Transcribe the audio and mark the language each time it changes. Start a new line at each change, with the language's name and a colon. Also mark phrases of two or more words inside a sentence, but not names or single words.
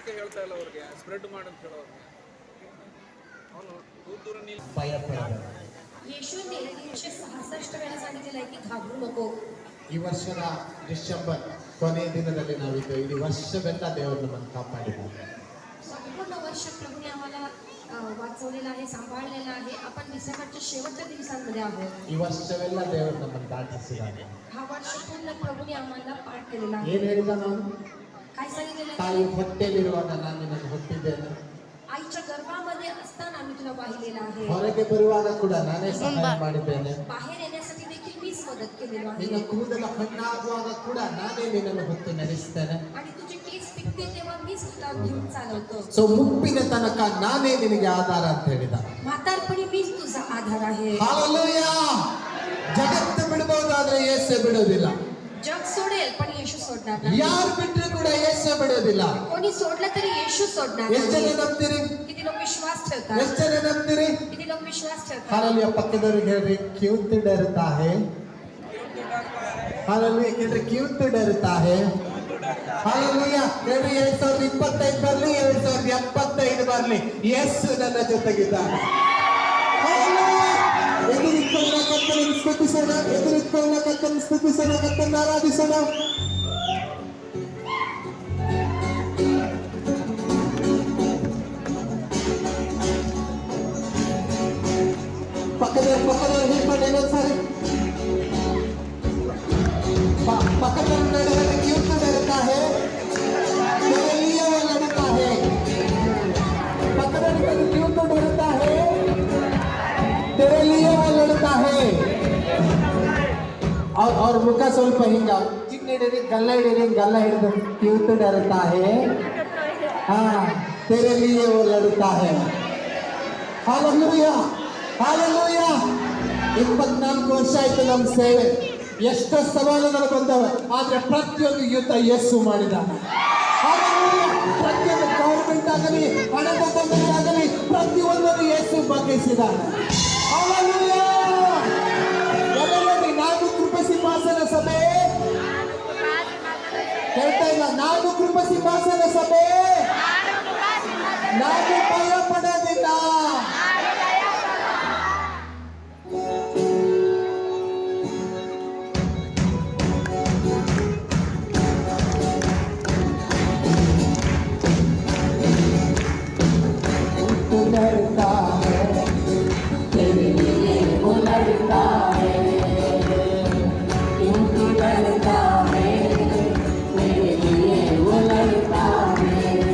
Kannada: ಗೊತ್ತಾಗಲ್ಲ ಅವ್ರಿಗೆ ಸ್ಪ್ರೆಡ್ ಮಾಡಂತ ಹೇಳೋರು ಅವನು ದೂರ ನೀರು
Marathi: येशूने 366 वेळा सांगितलेलं आहे की घाबरू नको.
Kannada: ಈ ವರ್ಷದ ಡಿಸೆಂಬರ್ ಕೊನೆಯ ದಿನದಲ್ಲಿ ನಾವಿದ್ದು ಇಡೀ ವರ್ಷವೆಲ್ಲ ದೇವರು ನಮ್ಮನ್ನು ಕಾಪಾಡಿದ್ದಾರೆ.
Marathi: संपूर्ण वर्ष प्रभूने आम्हाला वाचवलेलं आहे, सांभाळलेलं आहे. आपण डिसेंबरच्या शेवटच्या दिवसांमध्ये आहोत.
Kannada: ಈ ವರ್ಷವೆಲ್ಲ ದೇವರು ನಮ್ಮನ್ನು ದಾಟಿಸಿದ್ದಾರೆ.
Marathi: हा वर्ष पूर्ण प्रभूने आम्हाला पाठ केलेला आहे.
Kannada: ಏನು ಹೇಳಿದ ನಾನು?
Marathi: काय सांगितलेलं
Kannada: ತಾಯಿ
Marathi: आहे?
Kannada: ಹೊಟ್ಟೆಲಿರುವಾಗ ನಾನು ನಿನ್ನನ್ನು ಹುಟ್ಟಿದ್ದೇನೆ,
Marathi: आईच्या गर्भामध्ये असताना मी तुला वाहिलेलं आहे.
Kannada: ಹೊರಗೆ ಬರುವಾಗ ಕೂಡ ನಾನೇ ಸಹಾಯ ಮಾಡಿದ್ದೇನೆ,
Marathi: बाहेर येण्यासाठी देखील मीच मदत केलेली
Kannada: ನಿನ್ನ
Marathi: आहे.
Kannada: ಕೂದಲ ಹಣ್ಣಾಗುವಾಗ ಕೂಡ ನಾನೇ ನಿನ್ನನ್ನು ಹೊತ್ತು ನಡೆಸ್ತೇನೆ.
Marathi: आणि तुझे केस पिकते तेव्हा मीच तुला घेऊन चालवतो.
Kannada: ಸೊ ಮುಪ್ಪಿನ ತನಕ ನಾನೇ ನಿನಗೆ ಆಧಾರ ಅಂತ ಹೇಳಿದ.
Marathi: म्हातारपणी मीच तुझा आधार आहे.
Kannada: ಹಾಲೆಲೂಯಾ. ಜಗತ್ತು ಬಿಡಬಹುದಾದ್ರೆ ಯೇಸು ಬಿಡೋದಿಲ್ಲ.
Marathi: जग सोडेल पण येशू सोडणार नाही.
Kannada: ಯಾರು ಬಿಟ್ಟರು ಕೂಡ ಯೇಸು ಬಿಡೋದಿಲ್ಲ.
Marathi: कोणी सोडलं तरी येशू सोडणार
Kannada: ಎಷ್ಟು ಜನ
Marathi: नाही.
Kannada: ನಂಬ್ತೀರಿ?
Marathi: किती लोक विश्वास ठेवतात?
Kannada: ಎಷ್ಟು ಜನ ನಂಬ್ತೀರಿ?
Marathi: किती लोक विश्वास ठेवतात?
Kannada: ಹಾಲೆಲೂಯಾ. ಪಕ್ಕದವರಿಗೆ ಹೇಳ್ರಿ,
Hindi: क्यूँ तू डरता है.
Kannada: ಹಾಲೆಲೂಯಾ. ಕೇಳ್ರಿ,
Hindi: क्यूँ तू डरता है.
Kannada: ಹಾಲೆಲೂಯಾ. ಹೇಳ್ರಿ, 2025 ಬರಲಿ, 2075 ಬರಲಿ, ಯೇಸು ನನ್ನ ಜೊತೆಗಿದ್ದಾನೆ. ಹಾಲೆಲೂಯಾ. ಎದುರಿಕೊಳ್ಳ ಕರ್ತನನ್ನು ಸ್ತುತಿಸೋಣ, ಎದುರಿಕೊಳ್ಳ ಕರ್ತನನ್ನು ಸ್ತುತಿಸೋಣ, ಕರ್ತನನ್ನು ಆರಾಧಿಸೋಣ. ಪಕ್ಕದವ್ರು ಹೇಳ್ಕೊಂಡು ಇನ್ನೊಂದ್ಸಾರಿ ಪಕ್ಕದವ್ರು ನಡೆದರೆ ಕ್ಯೂಟ್ ನಡೀತಾ ಹೇ,
Hindi: तेरे लिए वो लड़ता है. पकड़कर क्यों तो डरता है, तेरे लिए वो लड़ता है. और मुख
Kannada: ಸ್ವಲ್ಪ ಹಿಂಗ ಚಿನ್ನಿಡಿರಿ ಗಲ್ಲ ಹಿಡಿರಿ, ಗಲ್ಲ ಹಿಡಿದು
Hindi: क्यों तो डरता है, हाँ तेरे लिए वो लड़ता है.
Kannada: हालेलೂಯಾ, ಹಾಲೆಲೂಯಾ. 24 ವರ್ಷ ಆಯ್ತು ನಮ್ಮ ಸೇವೆ. ಎಷ್ಟೋ ಸವಾಲುಗಳು ಬಂದವೆ, ಆದ್ರೆ ಪ್ರತಿಯೊಂದು ಯುದ್ಧ ಯೇಸು ಮಾಡಿದ್ದಾನೆ. ಪ್ರತಿಯೊಂದು ಗೌರ್ಮೆಂಟ್ ಆಗಲಿ, ಹಣದ ತೊಂದರೆ ಆಗಲಿ, ಪ್ರತಿಯೊಂದನ್ನು ಯೇಸು ಬಗ್ಗಿಸಿದ್ದಾನೆ. ಹಾಲೆಲೂಯಾ. ಎಲ್ಲರಲ್ಲಿ ನಾನು ಕೃಪೆ ಸಿಂಹಾಸನ ಸಭೆ ಹೇಳ್ತಾ ಇಲ್ಲ, ನಾನು ಕೃಪೆ ಸಿಂಹಾಸನ ಸಭೆ, ನಾನು ಭಯ ಪಡೋದಿಲ್ಲ.
Hindi: लड़ता है तेरे लिए वो लड़ता है, क्योंकि लड़ता है तेरे लिए वो लड़ता है.